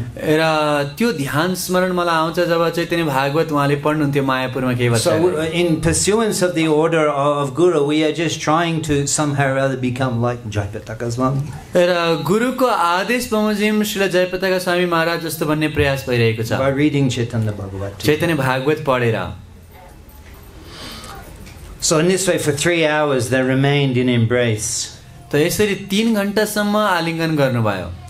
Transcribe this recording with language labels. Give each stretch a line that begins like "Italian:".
Nepali: र त्यो ध्यान स्मरण मलाई आउँछ जब चैतन्य भागवत उहाँले पढ्नुहुन्थ्यो मायापुरमा केही वर्ष।
English: So in pursuance of the order of Guru, we are just trying to somehow or other become like Jayapataka Swami.
Nepali: र गुरुको आदेश बमोजिम श्री जयपताका स्वामी महाराज जस्तो भन्ने प्रयास भइरहेको छ।
English: By reading Chaitanya Bhagavat.
Nepali: Chaitanya Bhagwat पढेर।
English: So in this way for 3 hours they remained in embrace.
Nepali: त यसरी 3 घण्टासम्म आलिङ्गन गर्नुभयो।